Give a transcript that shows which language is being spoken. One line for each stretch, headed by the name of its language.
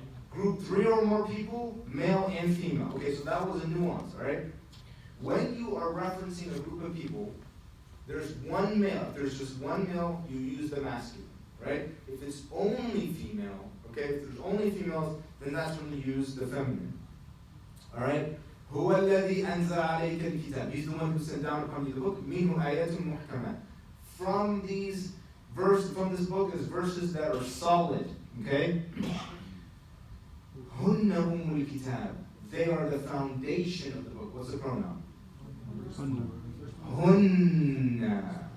English: Group 3 or more people, male and female. Okay, so that was a nuance, all right? When you are referencing a group of people, there's one male. If there's just one male, you use the masculine, right? If it's only female, okay, if there's only females, then that's when you use the feminine. All right?
Arabic: هو الذي أنزل عليك الكتاب.
English: He's the one who sent down upon you the book.
Arabic: منه آيات محكمات.
English: From this book is verses that are solid, okay?
Arabic: هن أم الكتاب.
English: They are the foundation of the book. What's the pronoun? Hunna.